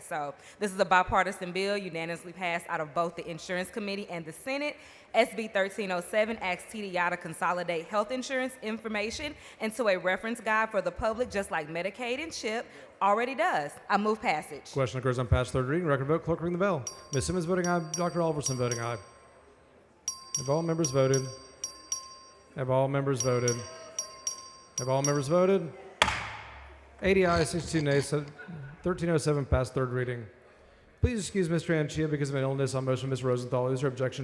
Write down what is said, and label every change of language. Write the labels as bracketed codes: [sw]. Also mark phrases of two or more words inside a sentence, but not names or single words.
[en] So this is a bipartisan bill unanimously passed out of both the Insurance Committee and the Senate. SB 1307 asks TDI to consolidate health insurance information into a reference guide for the public, just like Medicaid and CHIP already does. I move passage. Question occurs on passage third reading. Record vote. Clerk, ring the bell. Ms. Simmons voting aye. Dr. Alverson voting aye. Have all members voted? Have all members voted? Have all members voted? 80 ayes, 62 nays. 1307 passed third reading. Please excuse Mr. Anchia because of an illness on motion. Ms. Rosenthal, is your objection? Chair